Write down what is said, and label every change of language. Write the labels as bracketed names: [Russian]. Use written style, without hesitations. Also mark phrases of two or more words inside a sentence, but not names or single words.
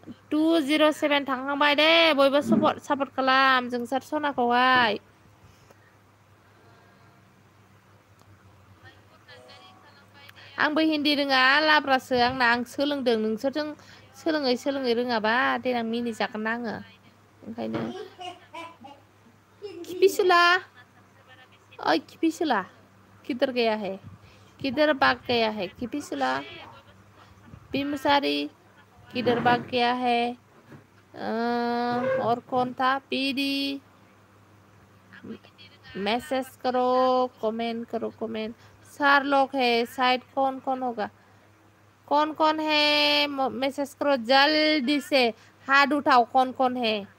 [Bodo] 207 थांखांबाय दे बयबो सापर्ट खालाम जोंसार सनाखौहाय आंबो हिन्दी रोङा लाब्रासो आंना आं सोलोंदों नोंसोरजों सोलोङै रोङाबा देनां मिनिजागोन ना आङो ओंखायनो [Hindi] खिफिसोला ओइ खिफिसोला किधर गया है किधर भाग गया है खिफिसोला बिमसारी किधर भाग गया है और कौन था पीडी मैसेज करो कमेंट चार लोग है शायद कौन कौन होगा कौन है मैसेज करो जल्दी से हाथ उठाओ कौन है